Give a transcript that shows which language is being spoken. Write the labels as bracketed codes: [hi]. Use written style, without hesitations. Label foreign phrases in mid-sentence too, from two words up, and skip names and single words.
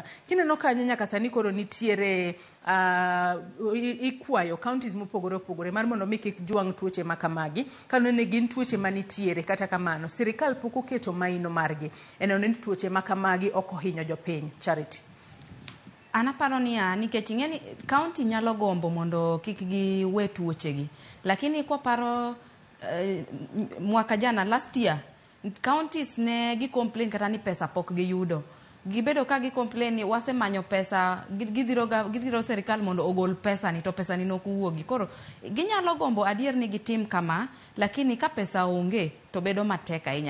[luo] Kineno kanyo nyaka sani koro nitiere ikwayo counties mopogore opogore mar mondo mi kik jwang tuoche makamagi kano ne gin tuoche manitiere kata kamano sirikal pok oketo maino margi eno ne tuoche makamagi ok ohinyo jopiny. Charity. Anaparo ni nikech ing'eni county nyalo gombo mondo kik gi we tuochegi, lakini kwa paro [sw] mwaka jana [en] last year [luo] counties ne gi complain kata ni pesa pok giyudo. Gibedo ka gi complain ni wasemanyo pesa, gidhiro serikal mondo ogol pesa ni to pesa ni nokuwuogi. Koro ginyalo gombo adier ni gitim kama, lakini ka pesa onge to bedo matek ahinya.